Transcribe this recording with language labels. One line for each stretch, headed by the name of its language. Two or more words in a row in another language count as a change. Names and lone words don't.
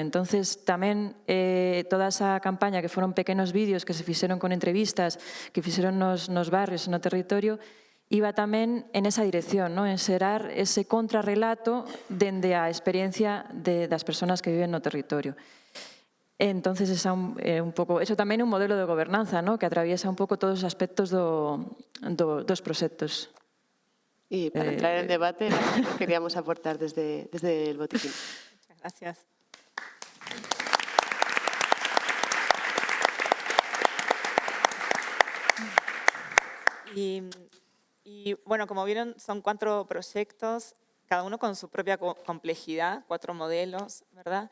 Galician: Entonces, tamén toda esa campaña, que foron pequenos vídeos que se fixeron con entrevistas, que fixeron nos barrios, no territorio, iba tamén en esa dirección, en xerar ese contrarrelato dende a experiencia das persoas que viven no territorio. Entonces, un pouco, eso tamén é un modelo de gobernanza, que atraviesa un pouco todos os aspectos dos proxectos.
Spanish: Y para entrar en el debate, queríamos aportar desde el botiquín. Muchas gracias. Y bueno, como vieron, son 4 proyectos, cada uno con su propia complejidad, 4 modelos, ¿verdad?